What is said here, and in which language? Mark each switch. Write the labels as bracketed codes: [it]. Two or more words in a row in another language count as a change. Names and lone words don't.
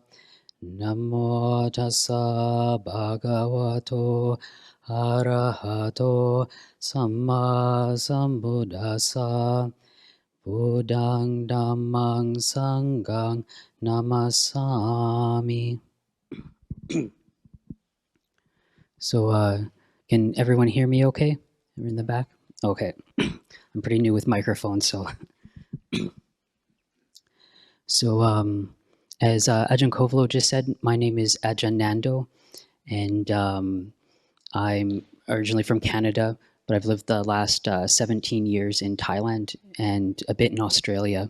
[pi] Namo tassa bhagavato arahato samma sambuddhassa. Buddhaṃ Dhammaṃ Sanghaṃ Namasami. [en] So, can everyone hear me okay? Everyone in the back? Okay. I'm pretty new with microphones, so. As Ajahn Kovalo just said, my name is Ajahn Nando, and I'm originally from Canada, but I've lived the last 17 years in Thailand and a bit in Australia.